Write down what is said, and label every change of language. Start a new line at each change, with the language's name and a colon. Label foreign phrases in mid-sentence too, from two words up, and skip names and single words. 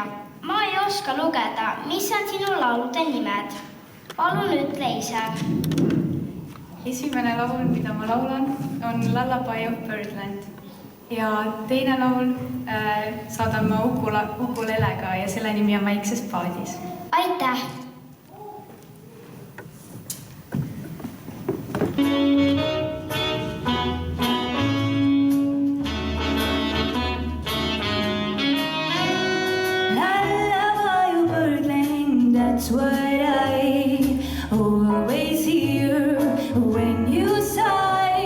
Estonian: Ma ei oska lugeda, mis on sinu laulude nimed. Palun ütle ise. Esimene laul, mida ma laulan, on Lullaby of Birdland. Ja teine laul saadan ma ukulelega ja selle nimi on Väikses paadis. Aitäh!
English: Lullaby of Birdland, that's what I always hear when you sigh.